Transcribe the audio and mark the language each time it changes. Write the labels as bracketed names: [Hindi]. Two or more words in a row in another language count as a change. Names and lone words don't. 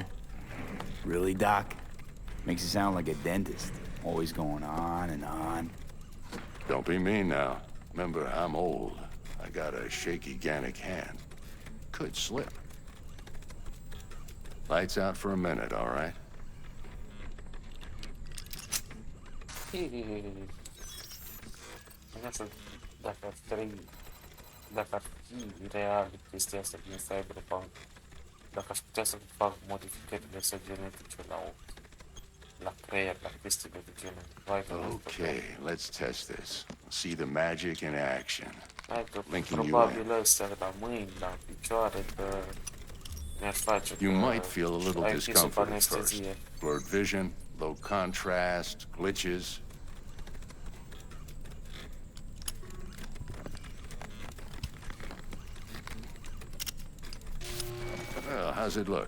[English] Really, Doc? Makes you sound like a dentist. Always going on and on. Don't be mean now. Remember, I'm old. I got a shaky Gannic hand. Could slip. Lights out for a minute, all right? [Romanian] Dacă ar fi real chestia asta din Cyberpunk, dacă aș putea să fac modificările astea genetice la creier, la chestiile de genul. [English] Okay, let's test this. See the magic in action. [Romanian] Hai că [English] Linking [Romanian] probabil ăstea la mâini, la picioare, că mi-ar face [English] You might feel a little discomfort at first. Blurred vision, low contrast, glitches. Well, how's it look?